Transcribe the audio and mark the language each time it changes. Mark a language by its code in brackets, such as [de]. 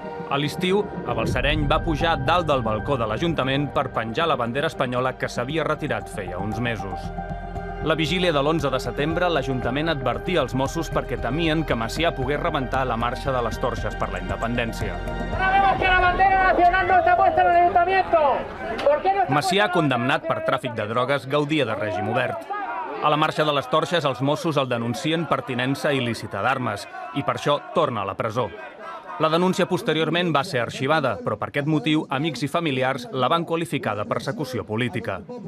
[ca] A l'estiu, a Balsareny va pujar dalt del balcó de l'Ajuntament per penjar la bandera espanyola que s'havia retirat feia uns mesos. La vigília de l'11 de setembre, l'Ajuntament advertia als Mossos perquè temien que Macià pogués rebentar la marxa de les torxes per la independència. [es] ¡Sabemos que la bandera nacional no está puesta en el ayuntamiento! ¿Por qué no está [ca] Macià, condemnat per tràfic de drogues, gaudia de règim obert. A la marxa de les torxes, els Mossos el denuncien per tinença il·lícita d'armes i per això torna a la presó. La denúncia posteriorment va ser arxivada, però per aquest motiu amics i familiars la van qualificar de persecució política.